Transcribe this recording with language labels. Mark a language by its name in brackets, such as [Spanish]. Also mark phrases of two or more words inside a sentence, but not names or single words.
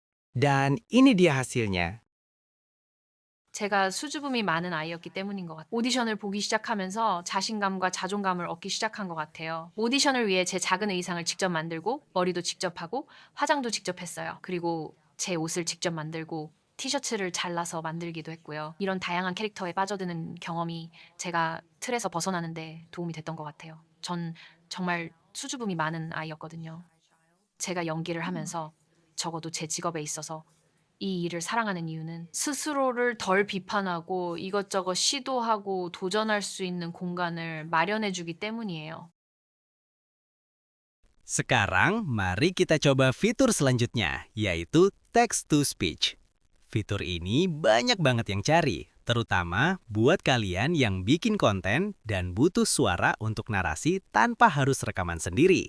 [Indonesian] Dan ini dia hasilnya. [Korean] 제가 수줍음이 많은 아이였기 때문인 것 같아요. 오디션을 보기 시작하면서 자신감과 자존감을 얻기 시작한 것 같아요. 오디션을 위해 제 작은 의상을 직접 만들고 머리도 직접 하고 화장도 직접 했어요. 그리고 제 옷을 직접 만들고 티셔츠를 잘라서 만들기도 했고요. 이런 다양한 캐릭터에 빠져드는 경험이 제가 틀에서 벗어나는데 도움이 됐던 것 같아요. 전 정말 수줍음이 많은 아이였거든요. 제가 연기를 하면서 적어도 제 직업에 있어서 이 일을 사랑하는 이유는 스스로를 덜 비판하고 이것저것 시도하고 도전할 수 있는 공간을 마련해 주기 때문이에요. [Indonesian] Sekarang, mari kita coba fitur selanjutnya, yaitu [English] text-to-speech. [Indonesian] Fitur ini banyak banget yang cari, terutama buat kalian yang bikin konten dan butuh suara untuk narasi tanpa harus rekaman sendiri.